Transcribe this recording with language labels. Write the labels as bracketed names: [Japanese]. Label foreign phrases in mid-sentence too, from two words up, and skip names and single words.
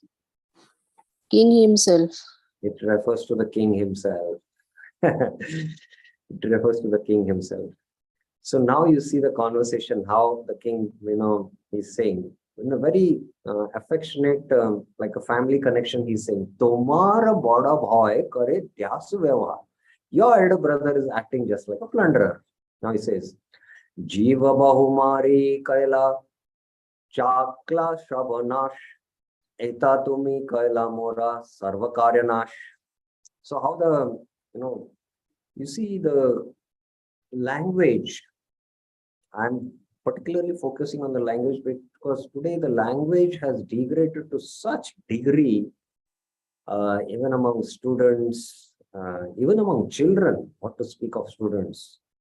[English] King himself. It refers to the king himself. It refers to the king himself. So now you see the conversation, how the king, he's saying, in a very affectionate, like a family connection, he's saying, [Bangla] তোমার বড় ভাই করে দস্যু ব্যবহার. [English] Your elder brother is acting just like a plunderer. Now he says, [Bangla] জীব বহুমারি কৈল চাকলা সবনাশ এথা তুমি কৈলা মোর সর্বকার্যনাশ. [English] So how the, you see the language, I'm particularly focusing on the language because today the language has degraded to such degree, even among students, even among children, what to speak of students.